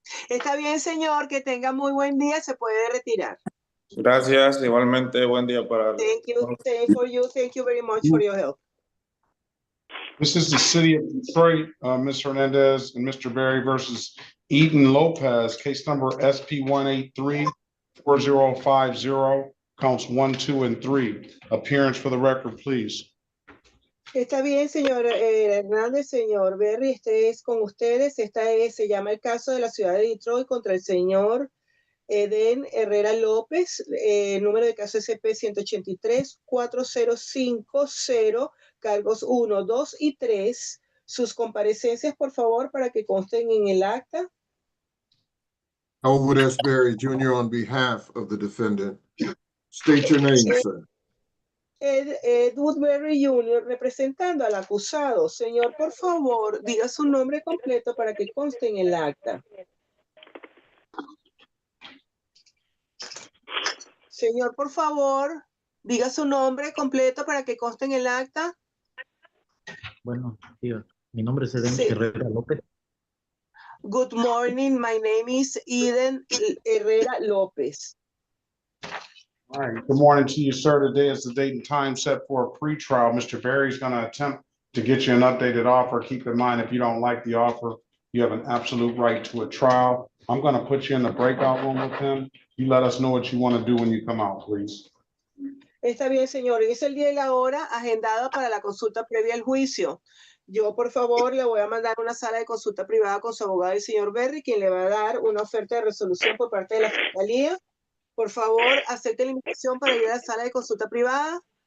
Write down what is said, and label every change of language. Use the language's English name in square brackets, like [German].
[Spanish] Está bien, señor, que tenga muy buen día, se puede retirar. Gracias, igualmente, buen día para [English] Thank you, same for you. Thank you very much for your help. This is the city of Detroit, Ms. Hernandez and Mr. Berry versus Eden Lopez, case number SP 183-4050, counts 1, 2, and 3. Appearance for the record, please. [Spanish] Está bien, señor Hernández, señor Berry, este es con ustedes. Se llama el caso de la ciudad de Detroit contra el señor Eden Herrera López, número de caso SP 183-4050, cargos 1, 2 y 3. Sus comparecencias, por favor, para que consten en el acta. [English] Elwood S. Berry, Jr., on behalf of the defendant. State your name, sir. [Spanish] Ed Woodbury Jr., representando al acusado. Señor, por favor, diga su nombre completo para que conste en el acta. Señor, por favor, diga su nombre completo para que conste en el acta. Bueno, tío, mi nombre es Eden Herrera López. [English] Good morning, my name is Eden Herrera López. All right. Good morning to you, sir. Today is the date and time set for a pretrial. Mr. Berry is going to attempt to get you an updated offer. Keep in mind, if you don't like the offer, you have an absolute right to a trial. I'm gonna put you in the breakout room with him. You let us know what you want to do when you come out, please. [Spanish] Está bien, señor. Es el día y la hora agendada para la consulta previa al juicio. Yo, por favor, le voy a mandar una sala de consulta privada con su abogado, el señor Berry, quien le va a dar una oferta de resolución por parte de la fiscalía. Por favor, acepte la invitación para ir a la sala de consulta privada.